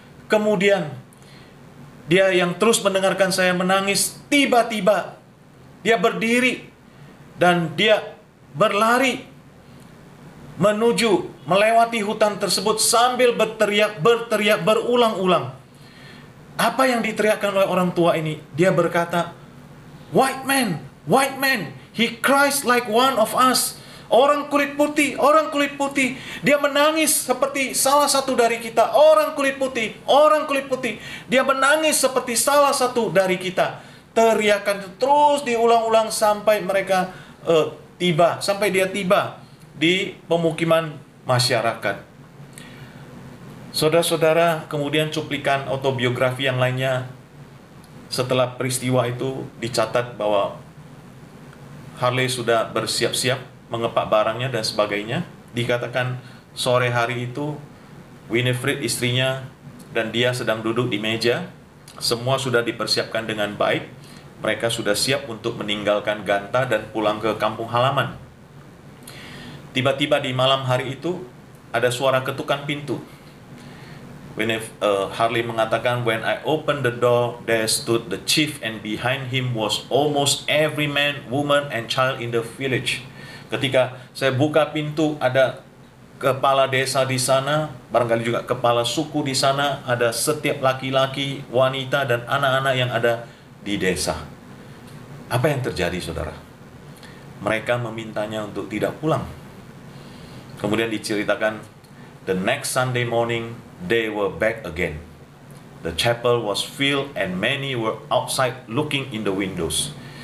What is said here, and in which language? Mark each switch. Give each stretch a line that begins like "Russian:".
Indonesian: Kemudian dia yang terus mendengarkan saya menangis, tiba-tiba dia berdiri dan dia berlari menuju melewati hutan tersebut sambil berteriak berulang-ulang. Apa yang diteriakkan oleh orang tua ini? Dia berkata,
English: white man, he cries like one of us.
Indonesian: Orang kulit putih. Dia menangis seperti salah satu dari kita. Orang kulit putih. Dia menangis seperti salah satu dari kita. Teriakan terus diulang-ulang sampai mereka sampai dia tiba di pemukiman masyarakat. Saudara-saudara, kemudian cuplikan autobiografi yang lainnya setelah peristiwa itu dicatat bahwa Harley sudah bersiap-siap mengepak barangnya dan sebagainya. Dikatakan sore hari itu Winifred istrinya dan dia sedang duduk di meja. Semua sudah dipersiapkan dengan baik. Mereka sudah siap untuk meninggalkan Ganta dan pulang ke kampung halaman. Tiba-tiba di malam hari itu ada suara ketukan pintu.
English: Harley
Indonesian: mengatakan,
English: when I opened the door, there stood the chief and behind him was almost every man, woman, and child in the village.
Indonesian: Ketika saya buka pintu, ada kepala desa di sana, barangkali juga kepala suku di sana, ada setiap laki-laki, wanita, dan anak-anak yang ada di desa. Apa yang terjadi, saudara? Mereka memintanya untuk tidak pulang. Kemudian diceritakan,
English: the next Sunday morning, they were back again. The chapel was filled and many were outside looking in the windows.